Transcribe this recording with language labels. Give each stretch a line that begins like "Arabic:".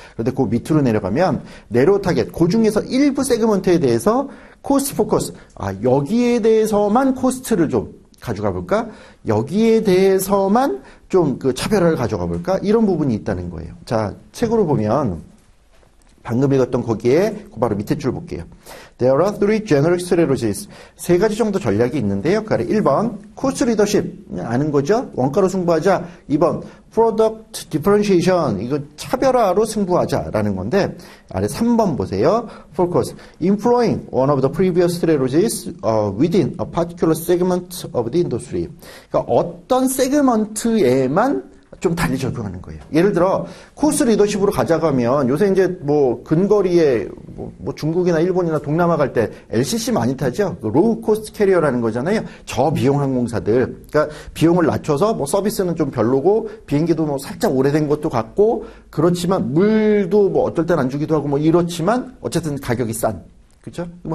Korean: 그런데 그 밑으로 내려가면 네로 타겟, 그 중에서 일부 세그먼트에 대해서 코스트 포커스, 여기에 대해서만 코스트를 좀 가져가 볼까? 여기에 대해서만 좀 차별화를 가져가 볼까? 이런 부분이 있다는 거예요. 자, 책으로 보면 방금 읽었던 거기에 바로 밑에 줄 볼게요.
English: There are three general strategies.
Korean: 3가지 정도 전략이 있는데요. 그 아래 1번 cost leadership 아는 거죠. 원가로 승부하자. 2번 product differentiation 이거 차별화로 승부하자라는 건데 아래 3번 보세요.
English: focus employing one of the previous strategies within a particular segment of the industry.
Korean: 그러니까 어떤 세그먼트에만 좀 달리 적용하는 거예요. 예를 들어 코스트 리더십으로 가져가면 요새 이제 근거리에 중국이나 일본이나 동남아 갈 때 LCC 많이 타죠. 로우 코스트 캐리어라는 거잖아요. 저비용 항공사들. 그러니까 비용을 낮춰서 서비스는 좀 별로고 비행기도 살짝 오래된 것도 같고 그렇지만 물도 어떨 땐 안 주기도 하고 이렇지만 어쨌든 가격이 싼. 그렇죠?